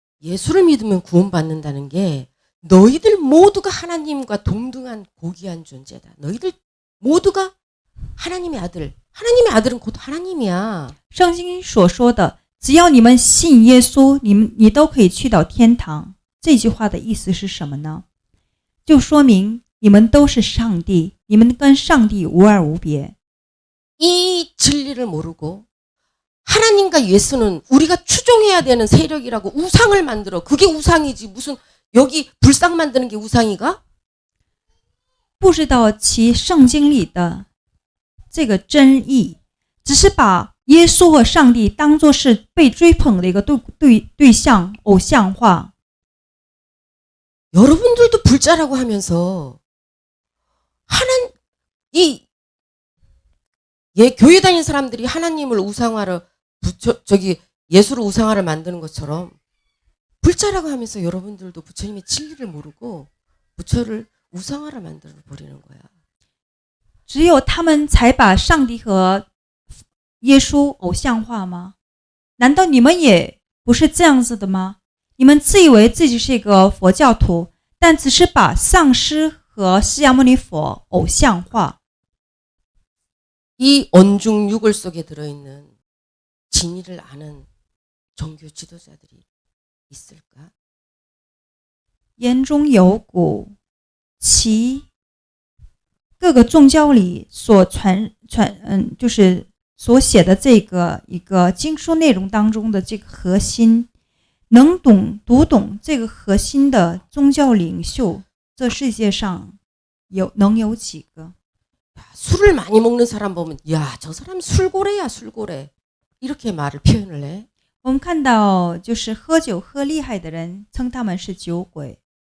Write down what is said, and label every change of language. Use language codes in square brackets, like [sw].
[ko] 예수를 믿으면 구원받는다는 게 너희들 모두가 하나님과 동등한 고귀한 존재다. 너희들 모두가 하나님의 아들. 하나님의 아들은 곧 하나님이야. [zh] 圣经所说的，只要你们信耶稣，你都可以去到天堂。这句话的意思是什么呢？就说明你们都是上帝，你们跟上帝无二无别。 [ko] 이 진리를 모르고 하나님과 예수는 우리가 추종해야 되는 세력이라고 우상을 만들어. 그게 우상이지. 무슨 여기 불상 만드는 게 우상이가? [zh] 不知道其圣经里的这个真意，只是把耶稣和上帝当作是被追捧的一个对象，偶像化。 [ko] 여러분들도 불자라고 하면서 교회 다니는 사람들이 하나님을 우상화를 예수를 우상화를 만드는 것처럼 불자라고 하면서 여러분들도 부처님의 진리를 모르고 부처를 우상화를 만들어 버리는 거야. [zh] 只有他们才把上帝和耶稣偶像化吗？难道你们也不是这样子的吗？你们自以为自己是一个佛教徒，但只是把上师和释迦牟尼佛偶像化。 [ko] 이 언중육을 속에 들어있는 진리를 아는 종교 지도자들이 있을까? [zh] 言中有骨，其各个宗教里所就是所写的这个一个经书内容当中的这个核心，能读懂这个核心的宗教领袖，这世界上能有几个？ [ko] 술을 많이 먹는 사람 보면 야, 저 사람 술고래야, 술고래. 이렇게 말을 표현을 해. [zh] 我们看到就是喝酒喝厉害的人称他们是酒鬼。